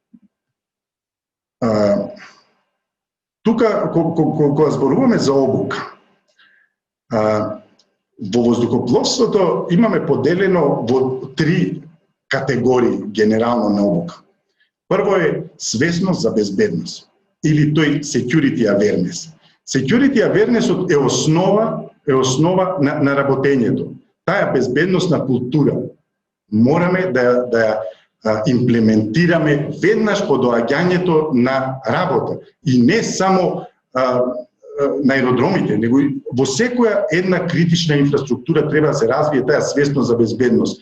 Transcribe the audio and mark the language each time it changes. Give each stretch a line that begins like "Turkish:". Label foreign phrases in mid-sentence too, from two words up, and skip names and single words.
Macedonian: Тука, кога зборуваме за обука, во воздухопловството имаме поделено во три категории генерално на обука. Прво е свесност за безбедност, или тој
English: security awareness. Security awareness
Macedonian: е основа на работењето. Таа безбедносна култура мораме да ја имплементираме веднаш по доаѓањето на работа. И не само на аеродромите, него и во секоја една критична инфраструктура треба да се развие таа свесност за безбедност.